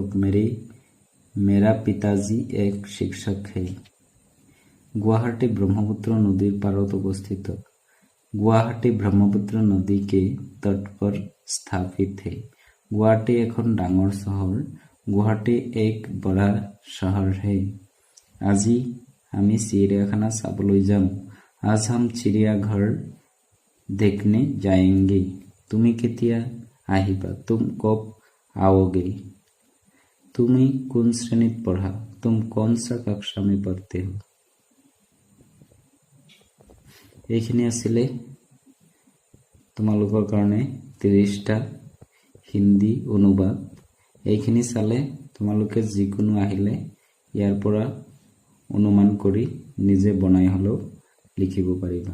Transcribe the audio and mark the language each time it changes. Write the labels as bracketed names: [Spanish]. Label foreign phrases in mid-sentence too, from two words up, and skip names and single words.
[Hindi] मेरा पिताजी एक शिक्षक है। [Assamese] গুৱাহাটী ব্ৰহ্মপুত্ৰ নদীৰ পাৰত অৱস্থিত। [Hindi] गुवाहाटी ब्रह्मपुत्र नदी के तट पर स्थापित है। गुवाहाटी [Assamese] এখন ডাঙৰ চহৰ। [Hindi] गुवाहाटी एक बड़ा शहर है। [Assamese] আজি আমি চিড়িয়াখানা চাবলৈ যাম। [Hindi] आज हम चिड़ियाघर देखने जाएंगे। [Assamese] তুমি কেতিয়া আহিবা? [Hindi] तुम कब आओगे? [Assamese] তুমি কোন শ্রেণীত পঢ়া? [Hindi] तुम कौन सा कक्षा में पढ़ते हो? [Assamese] এইখিনি আছিলে তোমালোকৰ কাৰণে 30টা হিন্দী অনুবাদ। এইখিনি চালে তোমালোকে যিকোনো আহিলে ইয়াৰ পৰা অনুমান কৰি নিজে বনাই হলেও লিখিব পাৰিবা।